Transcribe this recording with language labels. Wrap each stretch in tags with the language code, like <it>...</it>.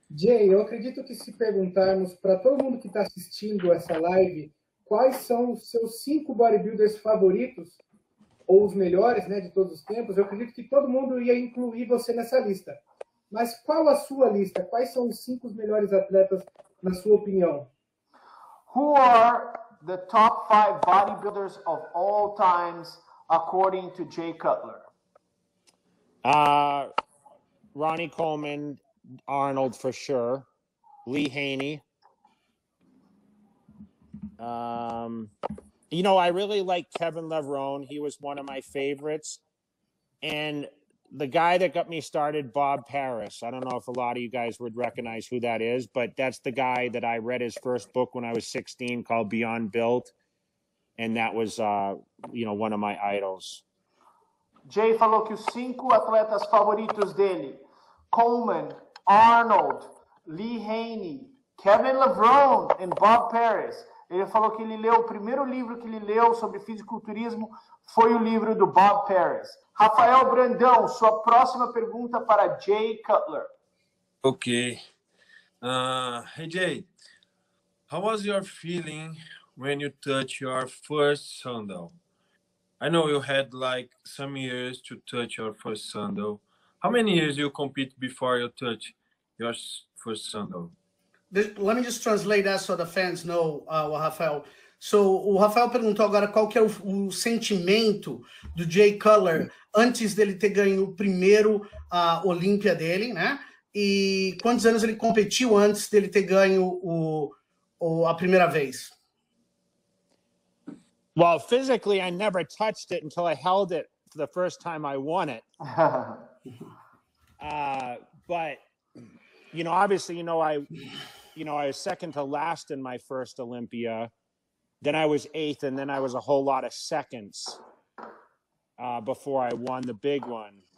<pt>Jay, eu acredito que se perguntarmos para todo mundo que está assistindo essa live quais são os seus 5 bodybuilders favoritos, ou os melhores, né, de todos os tempos, eu acredito que todo mundo ia incluir você nessa lista. Mas qual a sua lista? Quais são os 5 melhores atletas, na sua opinião?</pt> <en>Who are the top 5 bodybuilders of all times, according to Jay Cutler? Ronnie Coleman, Arnold for sure, Lee Haney. I really like Kevin Levrone. He was one of my favorites. And the guy that got me started, Bob Paris. I don't know if a lot of you guys would recognize who that is, but that's the guy that I read his first book when I was 16 called Beyond Built. And that was, one of my idols.</en> <pt>Jay falou que os 5 atletas favoritos dele, Coleman, Arnold, Lee Haney, Kevin Levrone e Bob Paris. Ele falou que o primeiro livro que ele leu sobre fisiculturismo foi o livro do Bob Paris. Rafael Brandão, sua próxima pergunta para Jay Cutler.</pt> <en>Okay. Hey Jay, how was your feeling when you touched your first sandal? I know you had like some years to touch your first sandal. How many years you compete before you touch your first sandal? Let me just translate that so the fans know, Rafael.</en> <pt>So, o Rafael perguntou agora qual que é o sentimento do Jay Cutler antes dele ter ganho o primeiro Olympia dele, né? E quantos anos ele competiu antes dele ter ganho a primeira vez?</pt> <en>Well, physically, I never touched it until I held it for the first time I won it. But, obviously, I was second to last in my first Olympia. Then I was 8th, and then I was a whole lot of seconds before I won the big one.</en>